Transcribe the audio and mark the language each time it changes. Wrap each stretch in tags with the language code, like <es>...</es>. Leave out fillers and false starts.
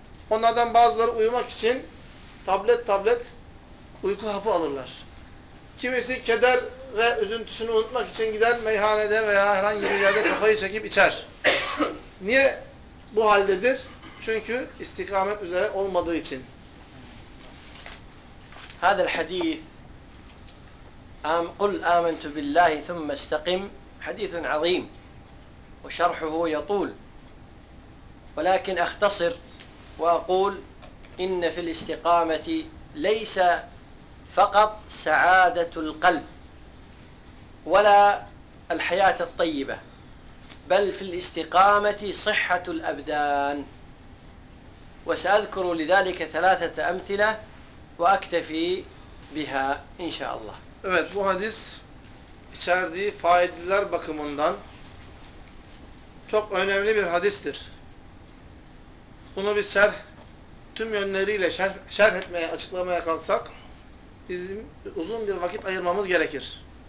<tr>Onlardan bazıları uyumak için tablet uyku hapı alırlar. Kimisi keder ve üzüntüsünü unutmak için giden meyhanede veya herhangi bir yerde kafayı çekip içer. Niye bu haldedir? Çünkü istikamet üzere olmadığı için.</tr> <ar>هذا الحديث قل آمنت بالله ثم استقم حديث عظيم وشرحه يطول ولكن أختصر وأقول إن في الاستقامة ليس فقط سعادة القلب ولا الحياة الطيبة بل في الاستقامة صحة الأبدان وسأذكر لذلك ثلاثة أمثلة وأكتفي بها إن شاء الله.</ar> <tr>Evet, bu hadis içerdiği faydalar bakımından çok önemli bir hadistir. Bunu bir şerh, tüm yönleriyle şerh etmeye, açıklamaya kalksak bizim uzun bir vakit ayırmamız gerekir.</tr>